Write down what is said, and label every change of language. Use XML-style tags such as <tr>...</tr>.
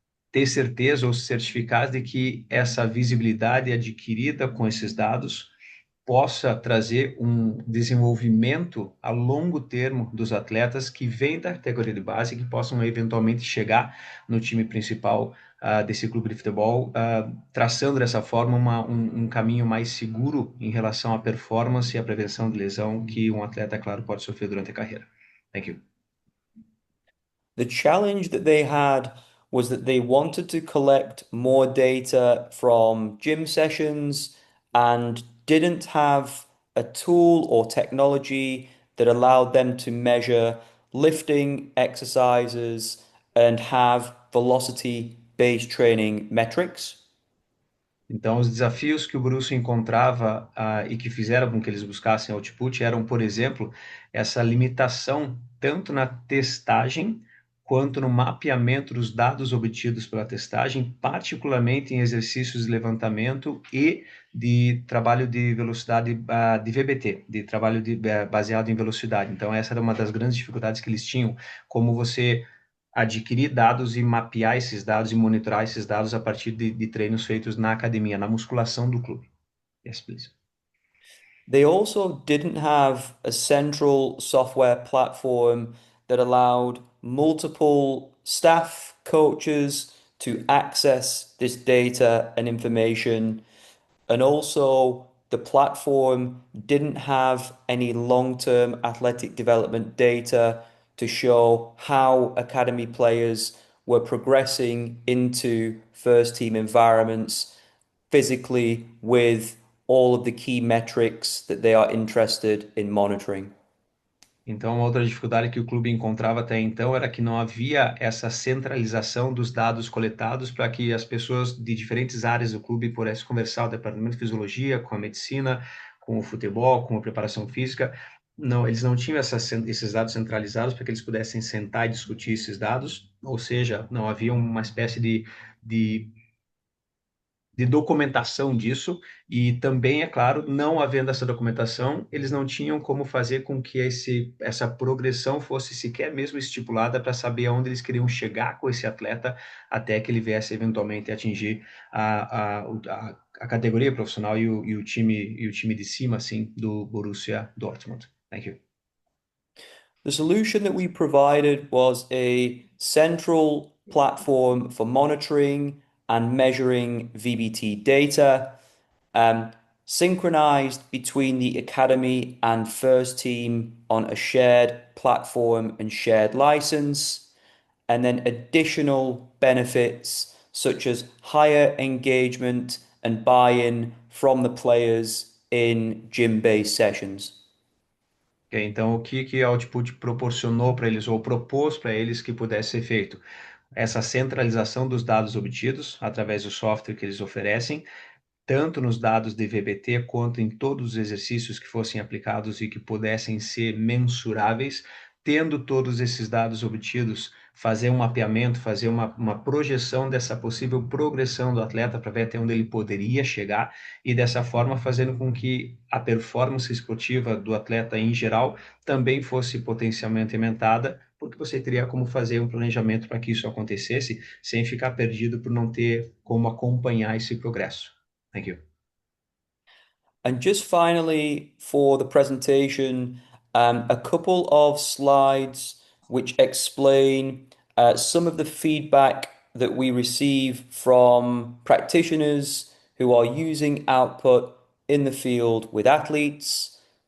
<pt>ter certeza ou certificar de que essa visibilidade adquirida com esses dados possa trazer um desenvolvimento a longo termo dos atletas que vêm da categoria de base e que possam eventualmente chegar no time principal desse clube de futebol, traçando dessa forma um caminho mais seguro em relação à performance e à prevenção de lesão que um atleta, claro, pode sofrer durante a carreira.</pt> <en>Thank you. The challenge that they had was that they wanted to collect more data from gym sessions and didn't have a tool or technology that allowed them to measure lifting exercises and have velocity-based training metrics.</en> <pt>Então, os desafios que o Borussia encontrava e que fizeram com que eles buscassem output eram, por exemplo, essa limitação tanto na testagem quanto no mapeamento dos dados obtidos pela testagem, particularmente em exercícios de levantamento e de trabalho de velocidade de VBT, de trabalho baseado em velocidade. Então, essa era uma das grandes dificuldades que eles tinham, como você adquirir dados e mapear esses dados e monitorar esses dados a partir de treinos feitos na academia, na musculação do clube.</pt> <en>Yes, please. They also didn't have a central software platform that allowed multiple staff, coaches to access this data and information. And also, the platform didn't have any long-term athletic development data to show how academy players were progressing into first team environments physically with all of the key metrics that they are interested in monitoring.</en> <pt>Então, uma outra dificuldade que o clube encontrava até então era que não havia essa centralização dos dados coletados para que as pessoas de diferentes áreas do clube pudessem conversar, o departamento de fisiologia, com a medicina, com o futebol, com a preparação física. Não, eles não tinham esses dados centralizados para que eles pudessem sentar e discutir esses dados, ou seja, não havia uma espécie de documentação disso, e também, é claro, não havendo essa documentação, eles não tinham como fazer com que essa progressão fosse sequer mesmo estipulada para saber aonde eles queriam chegar com esse atleta até que ele viesse eventualmente atingir a categoria profissional e o time de cima, assim, do Borussia Dortmund.</pt> <en>Thank you. The solution that we provided was a central platform for monitoring and measuring VBT data, synchronized between the academy and first team on a shared platform and shared license, and then additional benefits such as higher engagement and buy-in from the players in gym-based sessions.</en> <pt>Okay, então, o que a Output proporcionou para eles, ou propôs para eles que pudesse ser feito? Essa centralização dos dados obtidos através do software que eles oferecem, tanto nos dados de VBT quanto em todos os exercícios que fossem aplicados e que pudessem ser mensuráveis, tendo todos esses dados obtidos, fazer um mapeamento, fazer uma projeção dessa possível progressão do atleta para ver até onde ele poderia chegar e dessa forma fazendo com que a performance esportiva do atleta em geral também fosse potencialmente aumentada, porque você teria como fazer um planejamento para que isso acontecesse sem ficar perdido por não ter como acompanhar esse progresso.</pt> <en>Thank you. And just finally, for the presentation, a couple of slides which explain some of the feedback that we receive from practitioners who are using output in the field with athletes.</en>